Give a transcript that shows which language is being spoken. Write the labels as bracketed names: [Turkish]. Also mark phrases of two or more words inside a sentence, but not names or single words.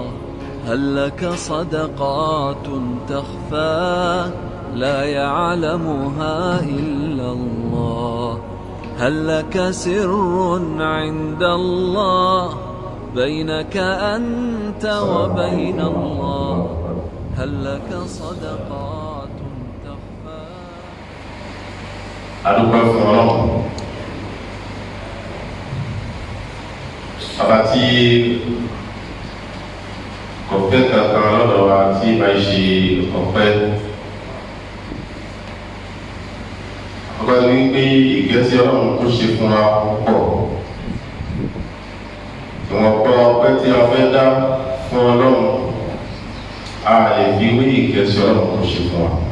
[Arabic] هل لك صدقات تخفى لا يعلمها إلا الله؟ هل لك سر عند الله بينك أنت وبين الله؟ هل لك صدقات تخفى؟ [Yoruba] adúpẹ́ fún Ọlọ́run ọba tí kò fẹ́ kankan lọ́dọ̀ wa tí bá ṣe ọpẹ́ ọba ní pé ìgẹ́sí Ọlọ́run tó ṣe fún wa pọ̀ ìwọ̀n pọ̀ ọpẹ́ tí a fẹ́ dá fún Ọlọ́run a lè fi wé ìgẹ́sí Ọlọ́run tó ṣe fún wa.